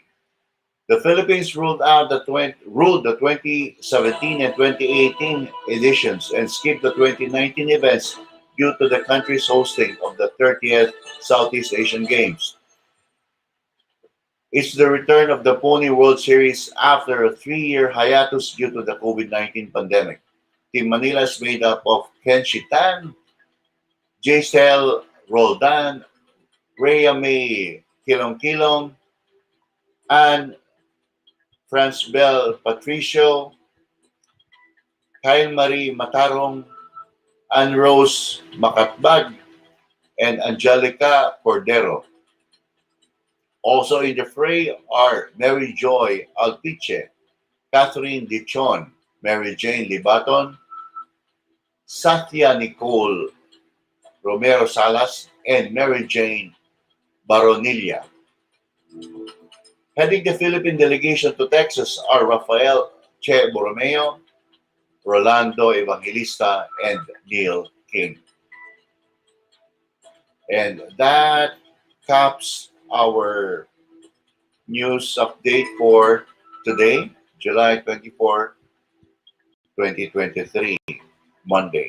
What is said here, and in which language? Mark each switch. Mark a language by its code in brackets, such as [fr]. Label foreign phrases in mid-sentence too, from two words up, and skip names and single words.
[en] The Philippines ruled the 2017 and 2018 editions and skipped the 2019 events due to the country's hosting of the 30th Southeast Asian Games. It's the return of the Pony World Series after a 3-year hiatus due to the COVID-19 pandemic. Team Manila is made up of Ken Shitan, Jaisel Roldan, Rhea May Kilong, and Francbel Patricio, Kyle Marie Matarong, Ann Rose Makatbag, and Angelica Cordero. Also in the fray are Mary Joy Alpiche, Catherine Dichon, Mary Jane Libaton, Satya Nicole Romero Salas, and Mary Jane Baronilla. Heading the Philippine delegation to Texas are Rafael Che Borromeo, Rolando Evangelista, and Neil King. And that caps our news update for today, July 24, 2023, Monday.